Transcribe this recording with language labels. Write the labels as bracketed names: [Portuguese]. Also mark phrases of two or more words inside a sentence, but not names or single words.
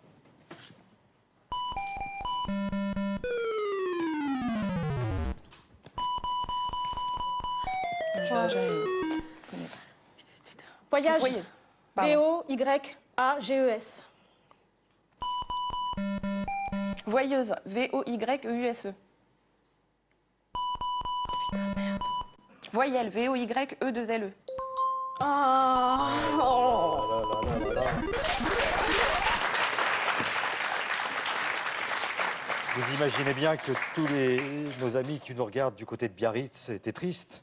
[French] Voyage, Voyeuse. Pardon. V-O-Y-A-G-E-S. Voyeuse, V-O-Y-E-U-S-E. Putain, merde. Voyelle, V-O-Y-E-2-L-E. Ah. Vous imaginez bien que tous nos amis qui nous regardent du côté de Biarritz étaient tristes.